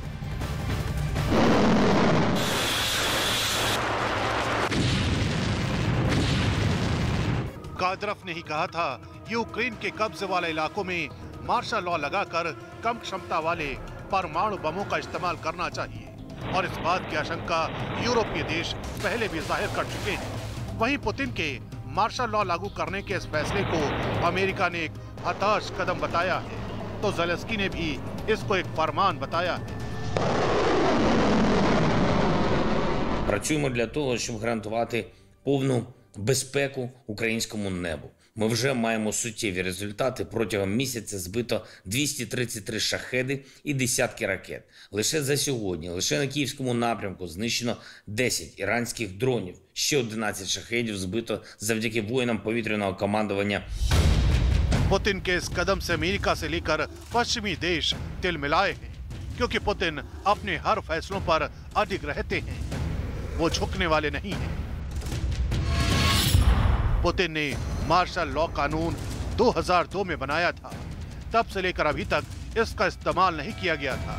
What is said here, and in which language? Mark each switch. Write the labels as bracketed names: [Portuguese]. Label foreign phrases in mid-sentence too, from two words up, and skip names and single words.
[Hindi] कादिरव ने ही कहा था यूक्रेन के कब्जे वाले इलाकों में [English] martial law [Hindi] लगाकर कम क्षमता वाले परमाणु बमों का इस्तेमाल करना चाहिए, और इस बात की आशंका यूरोपीय देश पहले भी जाहिर कर चुके हैं। वहीं पुतिन के [English] martial law [Hindi] लागू करने के इस फैसले को अमेरिका ने एक हताश कदम बताया है, तो ज़ेलेंस्की ने भी इसको एक फरमान बताया है। [Ukrainian] Працюємо для того, щоб гарантувати повну безпеку українському небу. Ми вже маємо суттєві результати. Протягом місяця збито 233 шахеди і десятки ракет. Лише за сьогодні, лише на Київському напрямку знищено 10 іранських дронів. Ще 11 шахедів збито завдяки воїнам повітряного командування. [Hindi] पुतिन के इस कदम से अमेरिका से लेकर पश्चिमी देश तिलमिलाए हैं, क्योंकि पुतिन अपने हर फैसलों पर अडिग रहते हैं, वो झुकने वाले नहीं हैं। पुतिन ने [English] martial law [Hindi] कानून 2002 में बनाया था, तब से लेकर अभी तक इसका इस्तेमाल नहीं किया गया था।